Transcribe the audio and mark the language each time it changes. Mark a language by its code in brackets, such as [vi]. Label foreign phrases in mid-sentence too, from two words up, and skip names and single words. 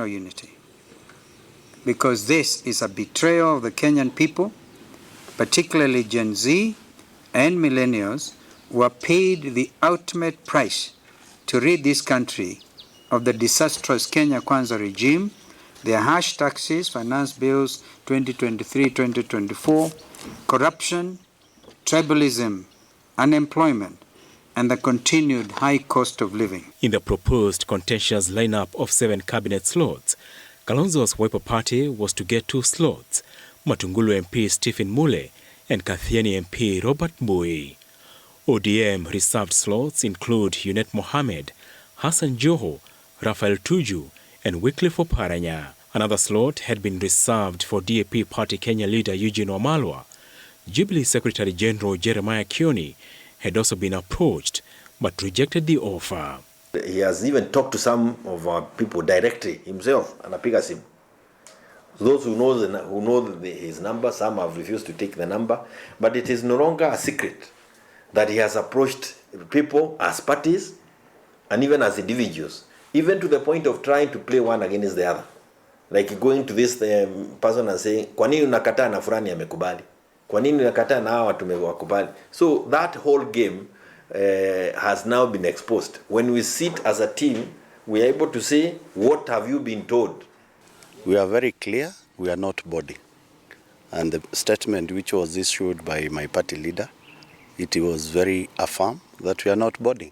[en] unity, because this is a betrayal of the Kenyan people, particularly Gen Z and millennials, who are paid the ultimate price to rid this country of the disastrous Kenya Kwanza regime, their harsh taxes, finance bills 2023-2024, corruption, tribalism, unemployment, and the continued high cost of living. In the proposed contentious lineup of 7 cabinet slots, Kalonzo's Wiper Party was to get 2 slots, Matungulu MP Stephen Mule and Kathiani MP Robert Mbui. ODM reserved slots include Yunet Mohamed, Hassan Joho, Raphael Tuju and Wycliffe Oparanya. Another slot had been reserved for DAP Party Kenya leader Eugene Wamalwa. Jubilee Secretary General Jeremiah Kioni had also been approached but rejected the offer. He has even talked to some of our people directly himself, [sw] anapiga simu. [en] Those who know his number, some have refused to take the number, but it is no longer a secret that he has approached people as parties and even as individuals, even to the point of trying to play one against the other. Like going to this person and saying, [sw] kwa nini unakataa na fulani amekubali? Kwa nini unakataa na hawa tumewakubali? [en] So that whole game has now been exposed. When we sit as a team, we are able to say, what have you been told? We are very clear, we are not boarding. And the statement which was issued by my party leader, it was very affirm that we are not boarding.